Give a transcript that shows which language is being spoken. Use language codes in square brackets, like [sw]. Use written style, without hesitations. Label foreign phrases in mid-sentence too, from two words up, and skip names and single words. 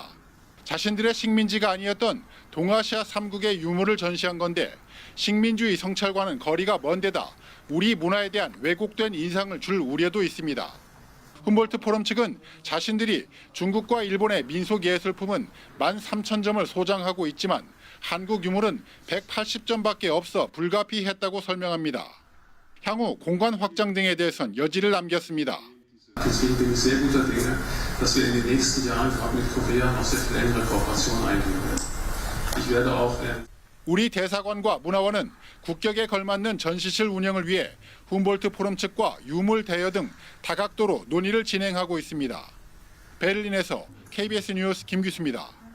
[ko] 자신들의 식민지가 아니었던 동아시아 3국의 유물을 전시한 건데 식민주의 성찰과는 거리가 먼 데다 우리 문화에 대한 왜곡된 인상을 줄 우려도 있습니다. 훔볼트 포럼 측은 자신들이 중국과 일본의 민속예술품은 13,000점을 소장하고 있지만 한국 유물은 180점밖에 없어 불가피했다고 설명합니다. 향후 공간 확장 등에 대해선 여지를 남겼습니다. [de] Deswegen bin ich sehr guter Dinge, dass wir in den nächsten Jahren gerade mit Korea noch sehr viel engere Kooperationen eingehen werden. Ich werde auch [ko] 우리 대사관과 문화원은 국격에 걸맞는 전시실 운영을 위해 훔볼트 포럼 측과 유물 대여 등 다각도로 논의를 진행하고 있습니다. 베를린에서 KBS 뉴스 김규수입니다.